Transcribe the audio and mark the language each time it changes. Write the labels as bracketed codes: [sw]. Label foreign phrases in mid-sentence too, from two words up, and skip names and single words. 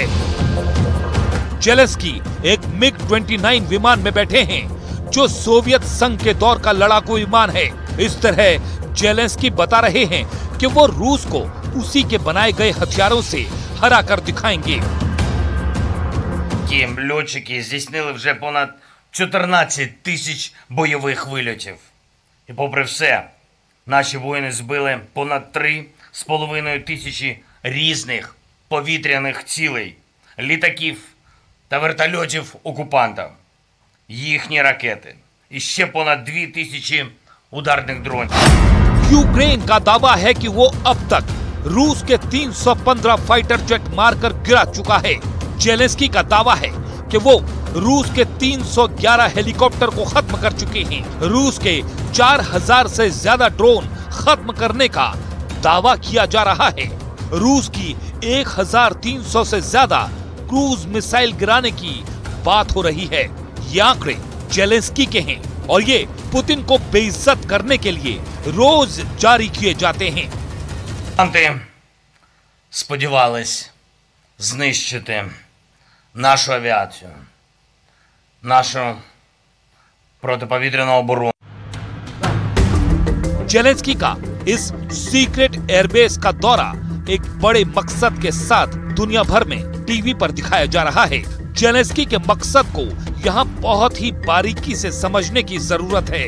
[hi] ज़ेलेंस्की एक मिग-29 विमान में बैठे हैं जो सोवियत संघ के दौर का लड़ाकू विमान है। इस तरह ज़ेलेंस्की बता रहे हैं कि वो रूस को उसी के बनाए गए हथियारों से हरा कर दिखाएंगे। [uk] Льотчики здійснили вже понад 14 тисяч бойових вильотів. І попри все, наші воїни збили понад 3,5 тисячі різних повітряних цілей, літаків та вертольотів окупанта, їхні ракети і ще понад 2 тисячі ударних дронів. [hi] यूक्रेन का दावा है कि वो अब तक रूस के 315 [en] fighter jet [hi] मारकर गिरा चुका है। ज़ेलेंस्की का दावा है कि वो रूस के 311 हेलीकॉप्टर को खत्म कर चुके हैं। रूस के 4000 से ज्यादा ड्रोन खत्म करने का दावा किया जा रहा है। रूस की 1300 से ज्यादा [en] cruise missile [hi] गिराने की बात हो रही है। ये आंकड़े ज़ेलेंस्की के हैं और ये पुतिन को बेइज्जत करने के लिए रोज जारी किए जाते हैं। [uk] Сподівались знищити нашу авіацію, нашу протиповітряну оборону. [hi] ज़ेलेंस्की का इस [en] secret airbase [hi] का दौरा एक बड़े मकसद के साथ दुनिया भर में टीवी पर दिखाया जा रहा है। ज़ेलेंस्की के मकसद को यहाँ बहुत ही बारीकी से समझने की जरूरत है।